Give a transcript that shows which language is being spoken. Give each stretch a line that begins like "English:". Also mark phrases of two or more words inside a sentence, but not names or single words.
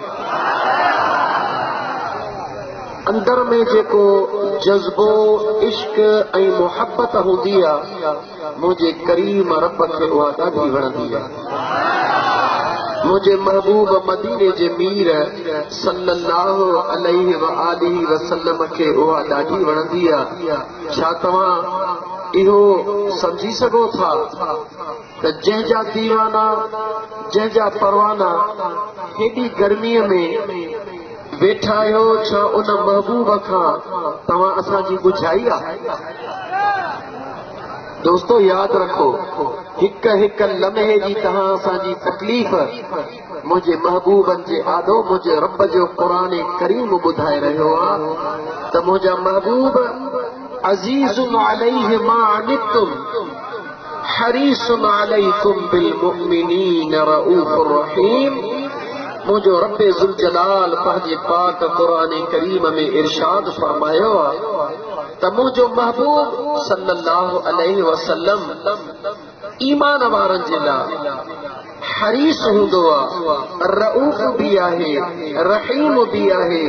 Sindhi: अंदर में जेको जज़्बो इश्क ऐं मुहब्बत हूंदी आहे, मुंहिंजे करीम रब खे उहा ॾाढी वणंदी आहे। मुझे महबूब मदीने जे मीर
Arabic: صلى الله عليه وآله وسلم
Sindhi: खे उहा ॾाढी वणंदी आहे। छा तव्हां इहो समझी सघो था त जंहिंजा दीवाना, जंहिंजा परवाना हेॾी गर्मीअ में वेठा आहियो, छा उन महबूब खां तव्हां असांजी ॿुधाई आहे? दोस्तो याद रखो, हिक हिक लम्हे जी तव्हां असांजी तकलीफ़ मुंहिंजे महबूबनि जे आॾो मुंहिंजे रब जो क़ुरान करीम ॿुधाए रहियो आहे त मुंहिंजा महबूब
Arabic: عزيز عليه ما عنتم حريص عليكم بالمؤمنين رءوف رحيم.
Sindhi: मुंहिंजो रब
Arabic: ذو الجلال
Sindhi: पंहिंजे पाक क़ुरान करीम में इरशाद फरमायो आहे त मुंहिंजो महबूब
Arabic: صلى الله عليه وسلم
Sindhi: ईमान वारनि जे लाइ हरीस हूंदो आहे, रऊफ़ भी आहे, रहीम भी आहे।